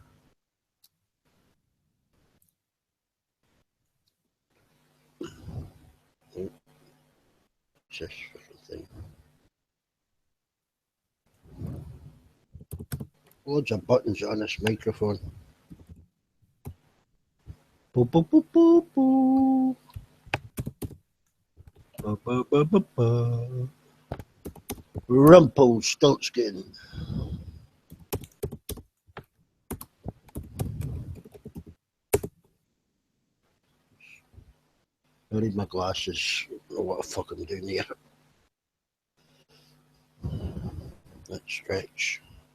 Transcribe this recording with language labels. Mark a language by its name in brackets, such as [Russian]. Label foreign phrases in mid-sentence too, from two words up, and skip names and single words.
[English] Just thing. Loads of buttons on this microphone. Boop, boop, boop, boop, boop. Ba, ba, ba, ba, ba. Rumpelstiltskin. I need my glasses. I don't know what the fuck I'm doing here. Let's stretch.